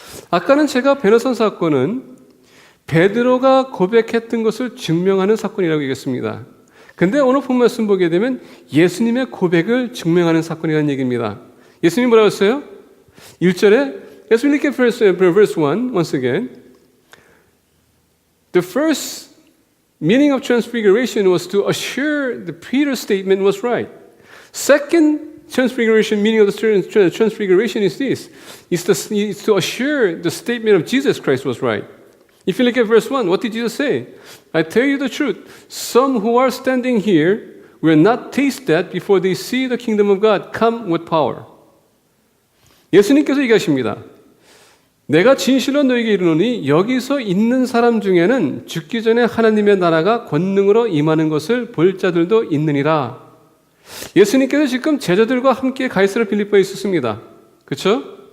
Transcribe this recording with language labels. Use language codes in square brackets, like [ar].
[ko] 아까는 제가 변화선 사건은 베드로가 고백했던 것을 증명하는 사건이라고 얘기했습니다. 근데 오늘 본 말씀 보게 되면 예수님의 고백을 증명하는 사건이라는 얘기입니다. 예수님이 뭐라고 했어요? 1절에 [en] As we look at verse 1 once again, the first meaning of transfiguration was to assure the Peter's statement was right. Second transfiguration meaning of the transfiguration is this: is to assure the statement of Jesus Christ was right. If you look at verse 1, what did Jesus say? I tell you the truth, some who are standing here will not taste that before they see the kingdom of God come with power. [ko] 예수님께서 얘기하십니다. 내가 진실로 너에게 이르노니 여기서 있는 사람 중에는 죽기 전에 하나님의 나라가 권능으로 임하는 것을 볼 자들도 있느니라. 예수님께서 지금 제자들과 함께 가이사랴 빌립보에 있었습니다. 그렇죠?